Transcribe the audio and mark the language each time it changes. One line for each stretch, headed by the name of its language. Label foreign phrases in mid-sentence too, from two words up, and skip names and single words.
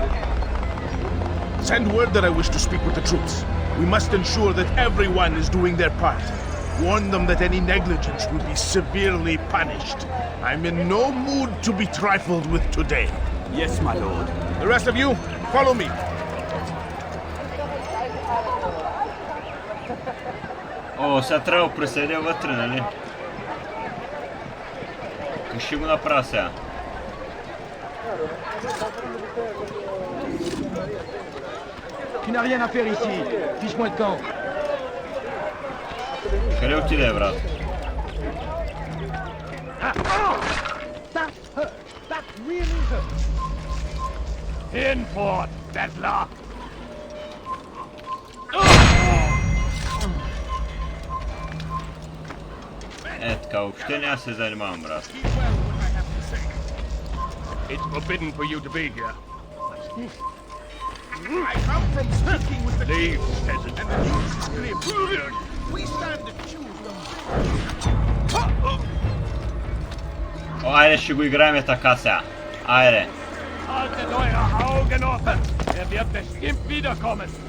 English: Send word that I wish to speak with the troops. We must ensure that everyone is doing their part. Warn them that any negligence will be severely punished. I'm in no mood to be trifled with today. Yes, my lord. The rest of you, follow me.
Bulgarian: О, сега трябва да преседя вътре, нали? Как ще го направя сега?
French: Tu n'as rien à faire ici. Fiche-moi de camp.
Bulgarian: Къде отиде, брат?
English: That really hurt. In for it, Bettler.
Bulgarian: Е, така, въобще няма се занимавам, брат.
English: It's forbidden for you to be here. I come from speaking with the Leave, peasant. and the news is grim. We stand to choose them.
Bulgarian: О, айде ще го играем така сега. Айде.
German: Haltet eure Augen offen. Er wird bestimmt wiederkommen.